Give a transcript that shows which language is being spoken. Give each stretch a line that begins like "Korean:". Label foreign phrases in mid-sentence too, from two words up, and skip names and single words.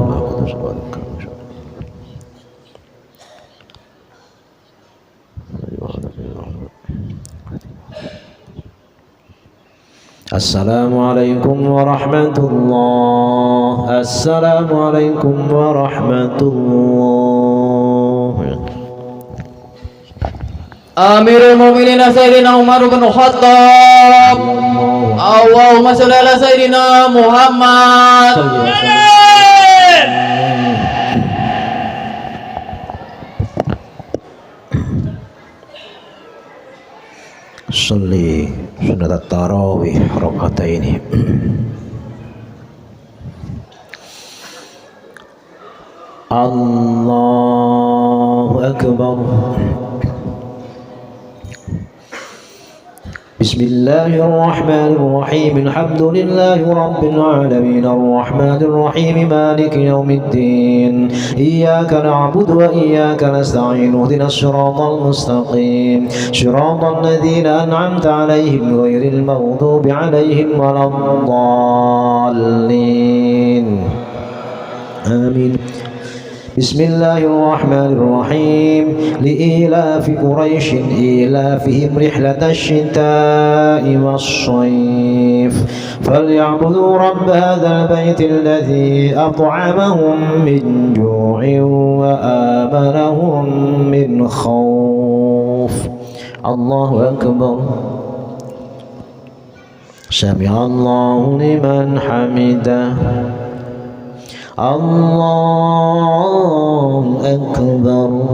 Arabic: السلام عليكم ورحمة الله. السلام عليكم ورحمة الله. Amirul Mukminin Sayyidina Umar bin Khattab. اللهم صل على سيدنا محمد. صل سنة التراويح ركعتين. الله أكبر. بسم الله الرحمن الرحيم. الحمد لله رب العالمين. الرحمن الرحيم. مالك يوم الدين. إياك نعبد وإياك نستعين. اهدنا الصراط المستقيم. صراط الذين أنعمت عليهم غير المغضوب عليهم ولا الضالين. Amin. بسم الله الرحمن الرحيم. لإيلاف قريش إيلافهم رحلة الشتاء والصيف فليعبدوا رب هذا البيت الذي أطعمهم من جوع وآمنهم من خوف. الله أكبر. سمع الله لمن حمده. الله أكبر.